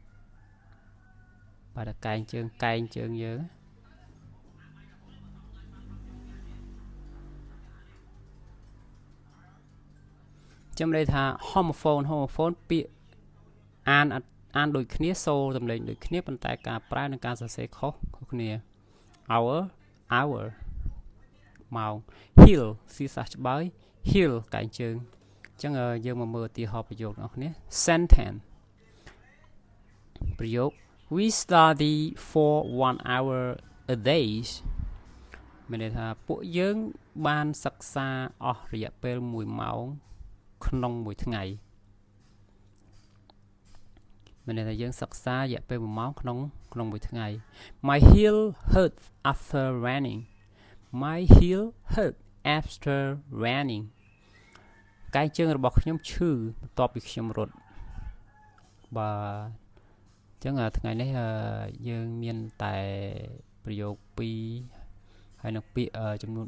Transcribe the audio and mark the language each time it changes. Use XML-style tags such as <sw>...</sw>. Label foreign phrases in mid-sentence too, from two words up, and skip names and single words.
<km>បាទកែងជើងយើងចាំន័យថា homophone ពាក្យអានដូចគ្នាសូរសំឡេងដូចគ្នាប៉ុន្តែការប្រែនិងការសរសេរខុសគ្នា hour ម៉ោង heal ស៊ីសះច្បើយ heal កែងជើងអញ្ចឹងយើងមកមើលឧទាហរណ៍ប្រយោគរបស់គ្នា sentence ប្រយោគ</km> <en>we study for 1 hour a day</en> <km>មានន័យថាពួកយើងបានសិក្សាអស់រយៈពេល1ម៉ោងក្នុងមួយថ្ងៃ មានន័យថាយើងសិក្សារយៈពេល1ម៉ោងក្នុងមួយថ្ងៃ</km> <en>my heel hurt after running</en> <km>កែងជើងរបស់ខ្ញុំឈឺបន្ទាប់ពីខ្ញុំរត់ បាទអញ្ចឹងថ្ងៃនេះយើងមានតែប្រយោគ2ហើយនឹងពាក្យចំនួន</km>